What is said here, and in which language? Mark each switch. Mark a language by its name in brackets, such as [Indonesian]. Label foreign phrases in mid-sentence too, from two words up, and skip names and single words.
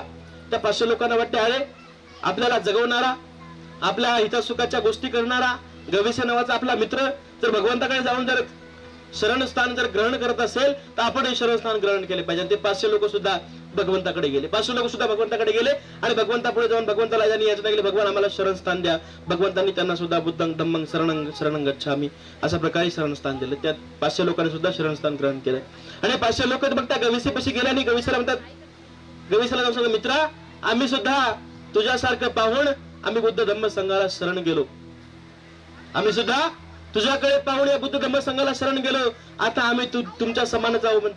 [Marathi] त्या 500 लोकांना वाटते अरे आपल्याला जगवणारा, आपल्या हितसुखाच्या गोष्टी करणारा गविसे नावाचा आपला मित्र जर भगवंताकडे जाऊन जर शरणस्थान जर ग्रहण करत असेल तर आपण हे शरणस्थान ग्रहण केले पाहिजे. ते 500 लोक सुद्धा भगवंताकडे गेले. 500 लोक सुद्धा भगवंताकडे गेले आणि भगवंतापुढे जाऊन भगवंताला याचना केली, भगवान आम्हाला शरणस्थान द्या. भगवंतांनी त्यांना सुद्धा [Pali] बुद्धं धम्मं शरणं गच्छामी [Marathi] अशा प्रकारे शरणस्थान दिले. त्या 500 लोकांनी सुद्धा शरणस्थान ग्रहण केलं. आणि 500 लोक मग त्या गविसेपाशी गेले आणि गविसेला म्हणतात, गविसेला जाऊन सांगतात मित्रा आम्ही सुद्धा तुझ्यासारखं पाहून आम्ही बुद्ध धम्म संघाला शरण गेलो, आम्ही सुद्धा तुझ्याकडे पाहून या बुद्ध धम्म संघाला शरण गेलो, आता आम्ही तुमच्या समान जाऊ म्हणतो.